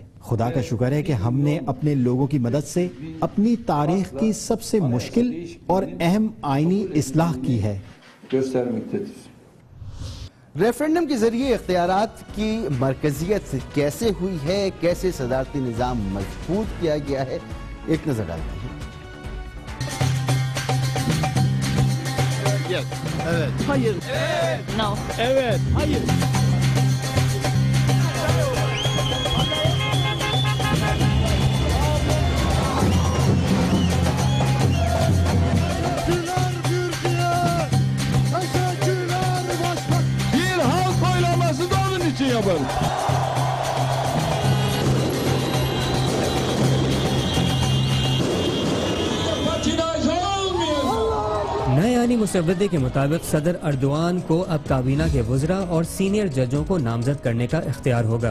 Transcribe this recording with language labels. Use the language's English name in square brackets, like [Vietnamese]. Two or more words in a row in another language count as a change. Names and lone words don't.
[Urdu] خدا کا شکر ہے کہ ہم نے اپنے لوگوں کی مدد سے اپنی تاریخ کی سب سے مشکل اور اہم آئینی اصلاح کی ہے. ریفرنڈم کے ذریعے اختیارات کی مرکزیت کیسے ہوئی ہے، کیسے صدارتی نظام مضبوط کیا گیا ہے، ایک نظر ڈالتے ہیں. [Turkish] Evet. Hayır. Evet. No. Evet. Hayır. Bir halk oylaması da onun için yapalım. [Urdu] نئے آئینی مسودے کے مطابق صدر اردوان کو اب کابینہ کے وزرا اور سینئر ججوں کو نامزد کرنے کا اختیار ہوگا.